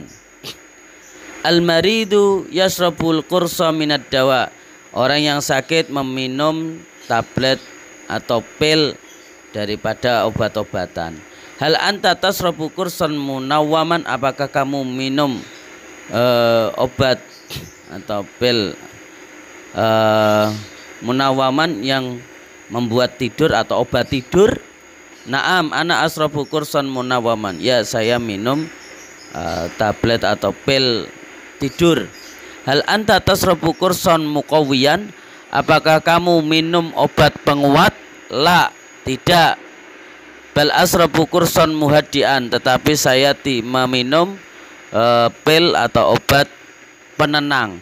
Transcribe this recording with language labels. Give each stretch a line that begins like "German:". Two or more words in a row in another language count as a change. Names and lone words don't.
Arabic: المريض يشرب القرص من الدواء,
Indonesian: orang yang sakit meminum tablet atau pil daripada obat-obatan.
Arabic: هل أنت تشرب قرصا منوما,
Indonesian: apakah kamu minum obat atau pil munawwaman yang membuat tidur atau obat tidur?
Arabic: Naam, أنا أشرب قرصا منوما,
Indonesian: ya saya minum tablet atau pil tidur.
Arabic: هل أنت تشرب قرصا مقويا,
Indonesian: apakah kamu minum obat penguat? La, tidak.
Arabic: بل أشرب قرصا مهدئا,
Indonesian: tetapi saya meminum pil atau obat penenang.